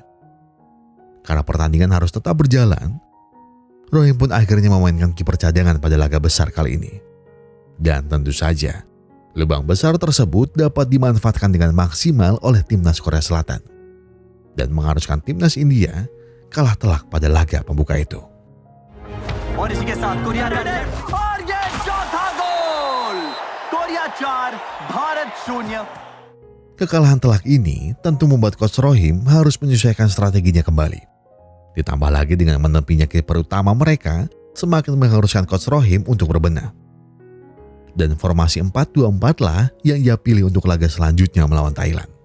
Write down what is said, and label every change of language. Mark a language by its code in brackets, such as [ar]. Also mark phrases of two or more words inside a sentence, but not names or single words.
[id] Karena pertandingan harus tetap berjalan, Rohim pun akhirnya memainkan kiper cadangan pada laga besar kali ini. Dan tentu saja, lubang besar tersebut dapat dimanfaatkan dengan maksimal oleh timnas Korea Selatan dan mengharuskan timnas India kalah telak pada laga pembuka itu. [hi] और इसी के साथ कोरिया और ये चौथा गोल, कोरिया 4 भारत 0. [id] Kekalahan telak ini tentu membuat Coach Rohim harus menyesuaikan strateginya kembali. Ditambah lagi dengan menepinya kiper utama mereka, semakin mengharuskan Coach Rohim untuk berbenah. Dan formasi 4-2-4 lah yang ia pilih untuk laga selanjutnya melawan Thailand.